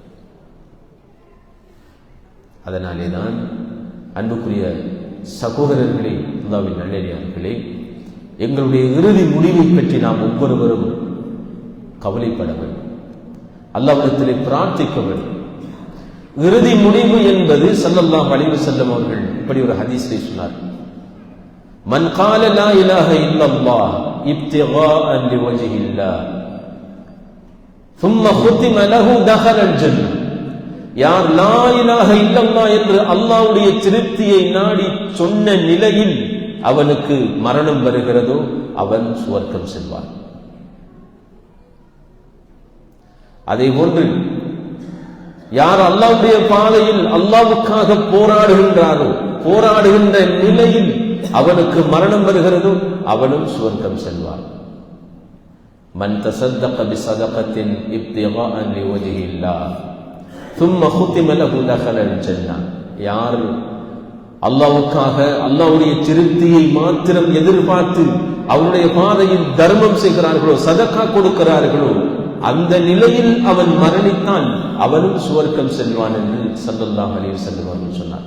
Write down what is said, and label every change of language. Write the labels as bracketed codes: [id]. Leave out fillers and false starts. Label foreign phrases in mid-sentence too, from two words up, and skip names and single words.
[ta] அதனாலேதான் அன்புக்குரிய சகோதரர்களே, அல்லாஹ்வின் நல்லடியார்களே, எங்களுடைய இறுதி முடிவை பற்றி நாம் ஒவ்வொருவரும் கவலைப்பட வேண்டும், அல்லாஹ்விடத்திலே பிரார்த்திக்க வேண்டும். இறுதி முடிவு என்பது [ar] صلى الله عليه وسلم [ta] அவர்கள் இப்படி ஒரு ஹதீஸிலே சொன்னார், [ar] من قال لا إله إلا الله ابتغاء لوجه الله ثم ختم له دخل الجنة. [ta] யார் [ar] لا إله إلا الله [ta] என்று அல்லாஹ்வுடைய திருப்தியை நாடி சொன்ன நிலையில் அவனுக்கு மரணம் வருகிறதோ அவன் சுவர்க்கம் செல்வான். அதே போன்று யார் அல்லாஹ்வுடைய பாதையில் அல்லாஹ்வுக்காக போராடுகின்றாரோ, போராடுகின்ற நிலையில் அவனுக்கு மரணம் வருகிறதோ அவனும் சுவர்க்கம் செல்வான். [ar] من تصدق بصدقة ابتغاء لوجه الله ثم ختم له دخل الجنة. [ta] யார் அல்லாஹ்வுக்காக அல்லாஹ்வுடைய திருப்தியை மாத்திரம் எதிர்பார்த்து அவருடைய பாதையில் தர்மம் செய்கிறார்களோ, சதகா கொடுக்கிறார்களோ, அந்த நிலையில் அவன் மரணித்தான் அவனும் சுவர்க்கம் செல்வான் என்று [ar] صلى الله عليه وسلم [ta] அவர்கள் சொன்னார்.